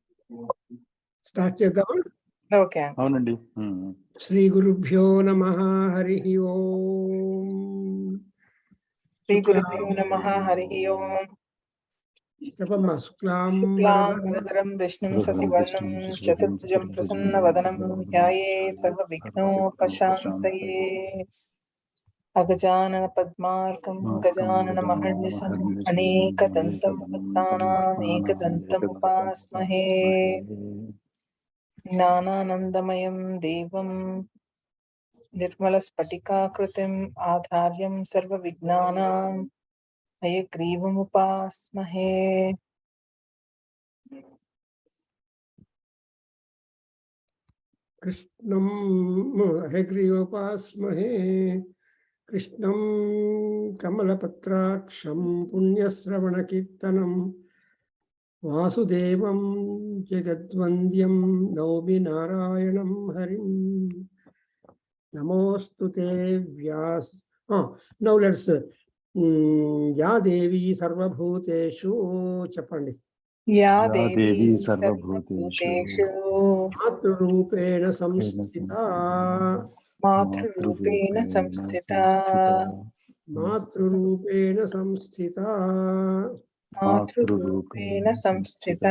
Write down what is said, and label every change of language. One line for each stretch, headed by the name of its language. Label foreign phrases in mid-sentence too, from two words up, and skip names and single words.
Telugu: Start చేద్దామా? Okay. అవునండి.
Sanskrit: శ్రీ గురుభ్యో నమః హరి ఓం. श्री गुरुभ्यो नमः हरिः ओम्. చెప్పమ్మా. శుక్లాం शुक्लं वरदरं विष्णुं शशिवर्णं चतुर्भुजं प्रसन्न वदनं ध्याये सर्व विघ्नो पशान्तये अगजानन पद्मार्कं गजानन महर्निशं अनेक दन्तं भक्तानां एकदन्तं उपास्महे ज्ञानानन्दमयं देवं निर्मल स्फटिकाकृतिं आधार्यं सर्व विघ्नानां हयग्रीवं उपास्महे. కృష్ణం హయగ్రీవోపాస్మహే. కృష్ణం కమలపత్రాక్షం పుణ్యశ్రవణకీర్తనం వాసుదేవం జగద్వంద్యం నౌమి నారాయణం హరిం. నమోస్తుతే వ్యాస్.
English: now let's
Sanskrit: యా దేవి సర్వభూతేషు
Telugu: చెప్పండి.
Sanskrit: या या देवी देवी सर्वभूतेषु మాతృరూపేణ సంస్థితా. मातृरूपेण संस्थिता మాతృరూపేణ సంస్థితా. मातृरूपेण संस्थिता